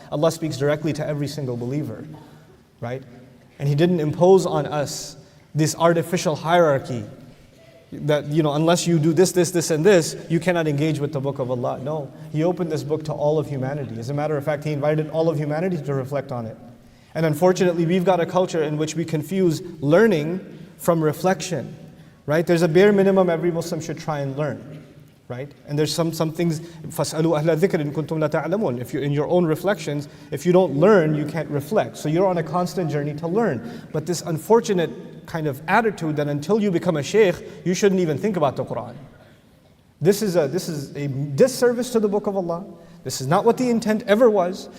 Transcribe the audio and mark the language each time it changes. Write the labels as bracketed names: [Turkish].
[English] Allah speaks directly to every single believer, right? And He didn't impose on us this artificial hierarchy that, unless you do this, and this, you cannot engage with the book of Allah. No, He opened this book to all of humanity. As a matter of fact, He invited all of humanity to reflect on it. And unfortunately, we've got a culture in which we confuse learning from reflection, right? There's a bare minimum every Muslim should try and learn. Right? And there's some things, [Arabic] فَاسْأَلُوا أَهْلَ الذِّكْرِ إِن كُنتُمْ لَا تَعْلَمُونَ. [English] If you're in your own reflections, if you don't learn, you can't reflect. So you're on a constant journey to learn. But this unfortunate kind of attitude that until you become a sheikh, you shouldn't even think about the Quran. This is a disservice to the book of Allah. This is not what the intent ever was.